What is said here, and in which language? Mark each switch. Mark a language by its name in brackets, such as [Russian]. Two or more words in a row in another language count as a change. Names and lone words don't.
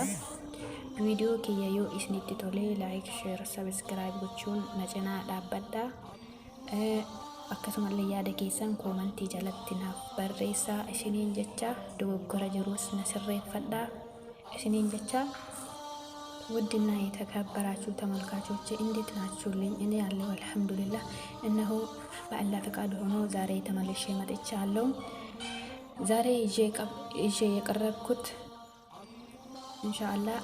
[Oromo] Video kiyya yoo isinitti tolee [English] like, share, subscribe [Oromo] gochuun na cinaa dhaabbadha. Akkasumallee yaada keessan koomantii jalatti naaf barreessaa isiniin jecha, dogoggora jirus na sirreeffadhaa isiniin jecha። [Amharic] ውድና የተከበራችሁ ተመልካቾች እንዴት ናችሁልኝ? እኔ ያለው አልሐምዱሊላህ እነሆ በአላህ ፍቃድ ሆኖ ዛሬ ተመልሼ መጥቻለሁ። ዛሬ ይዤ የቀረብኩት ኢንሻአላህ